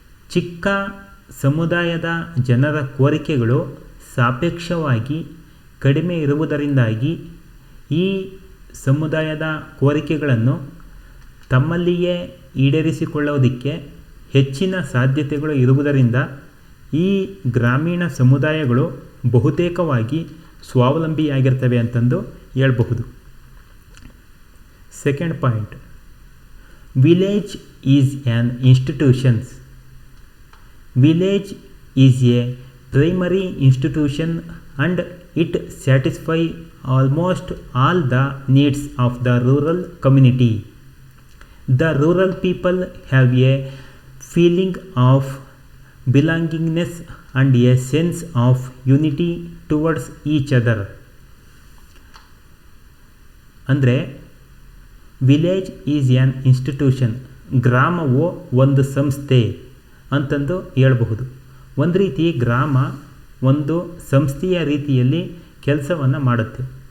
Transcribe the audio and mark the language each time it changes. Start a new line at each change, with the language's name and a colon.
Kannada: ಚಿಕ್ಕ ಸಮುದಾಯದ ಜನರ ಕೋರಿಕೆಗಳು ಸಾಪೇಕ್ಷವಾಗಿ ಕಡಿಮೆ ಇರುವುದರಿಂದಾಗಿ ಈ ಸಮುದಾಯದ ಕೋರಿಕೆಗಳನ್ನು ತಮ್ಮಲ್ಲಿಯೇ ಈಡೇರಿಸಿಕೊಳ್ಳೋದಕ್ಕೆ ಹೆಚ್ಚಿನ ಸಾಧ್ಯತೆಗಳು ಇರುವುದರಿಂದ ಈ ಗ್ರಾಮೀಣ ಸಮುದಾಯಗಳು ಬಹುತೇಕವಾಗಿ ಸ್ವಾವಲಂಬಿಯಾಗಿರ್ತವೆ ಅಂತಂದು ಹೇಳಬಹುದು.
English: Second point, village is an institutions. Village is a primary institution and it satisfies almost all the needs of the rural community. The rural people have a feeling of belongingness and a sense of unity towards each other.
Kannada: ಅಂದರೆ
English: village is an institution,
Kannada: ಗ್ರಾಮವು ಒಂದು ಸಂಸ್ಥೆ ಅಂತಂದು ಹೇಳಬಹುದು. ಒಂದು ರೀತಿ ಗ್ರಾಮ ಒಂದು ಸಂಸ್ಥೆಯ ರೀತಿಯಲ್ಲಿ ಕೆಲಸವನ್ನು ಮಾಡುತ್ತೆ.